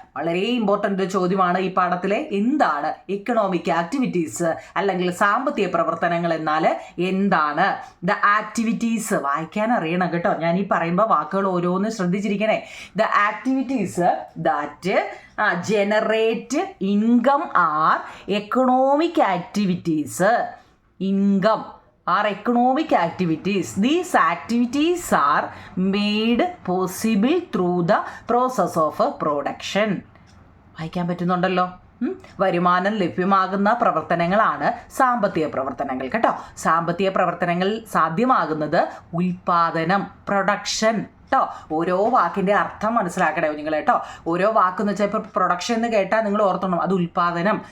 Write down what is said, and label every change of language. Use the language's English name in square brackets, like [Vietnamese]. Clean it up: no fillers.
[Malayalam] വളരെ ഇമ്പോർട്ടൻ്റ് ചോദ്യമാണ് ഈ പാഠത്തിലെ. എന്താണ് എക്കണോമിക് ആക്ടിവിറ്റീസ് അല്ലെങ്കിൽ സാമ്പത്തിക പ്രവർത്തനങ്ങൾ എന്നാൽ എന്താണ്? ദ ആക്ടിവിറ്റീസ് വായിക്കാൻ അറിയണം കേട്ടോ. ഞാൻ ഈ പറയുമ്പോൾ വാക്കുകൾ ഓരോന്ന് ശ്രദ്ധിച്ചിരിക്കണേ. [English] The activities that generate income are economic activities. Income are economic activities. These activities are made possible through the process of production. [Malayalam] വായിക്കാൻ പറ്റുന്നുണ്ടല്ലോ. വരുമാനം ലഭ്യമാകുന്ന പ്രവർത്തനങ്ങളാണ് സാമ്പത്തിക പ്രവർത്തനങ്ങൾ കേട്ടോ. സാമ്പത്തിക പ്രവർത്തനങ്ങൾ സാധ്യമാകുന്നത് ഉൽപാദനം, പ്രൊഡക്ഷൻ കേട്ടോ. ഓരോ വാക്കിൻ്റെ അർത്ഥം മനസ്സിലാക്കണേ നിങ്ങൾ കേട്ടോ. ഓരോ വാക്കെന്ന് വെച്ചാൽ ഇപ്പോൾ പ്രൊഡക്ഷൻ എന്ന് കേട്ടാൽ നിങ്ങൾ ഓർത്തോണം അത് ഉൽപാദനം.